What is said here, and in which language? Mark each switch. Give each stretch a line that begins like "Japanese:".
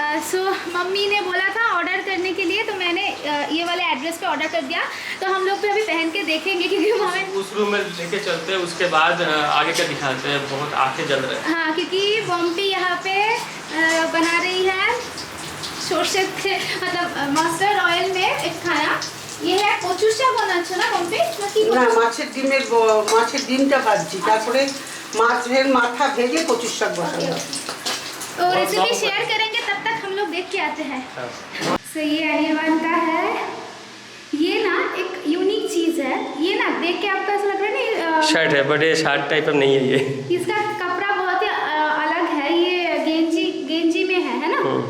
Hindi: So mummy ने बोला था ऑर्डर करने के लिए, तो मैंने ये वाले एड्रेस पे ऑर्डर कर दिया। तो हम लोग भी अभी पहन के देखेंगे, क्योंकि हमें उस रूम में लेके चलते हैं, उसके बाद आगे का दिखाते हैं। बहुत आंखें जल रहे हैं। हाँ, क्योंकि बॉम्बी यहाँ पे बना रही है সরষে मतलब मस्टर्ड ऑयल में एक खाना। ये है
Bangla: কচুর শাক বানাচ্ছ না বম্পি? না, মাছের ডিমটা ভাজছি, তারপরে মাছের মাথা ভেজে কচুর শাক বসাবো।
Hindi: तो रेसिपी शेयर करेंगे, तब तक हम लोग देख के आते हैं। सो ये अनिर्बाण का है, ये ना एक यूनिक चीज़ है। ये ना देख के आपको ऐसा लग रहा है ना शर्ट है, बट ये शर्ट टाइप अब नहीं है। ये इसका कपड़ा बहुत ही अलग है। ये गेंजी में है ना?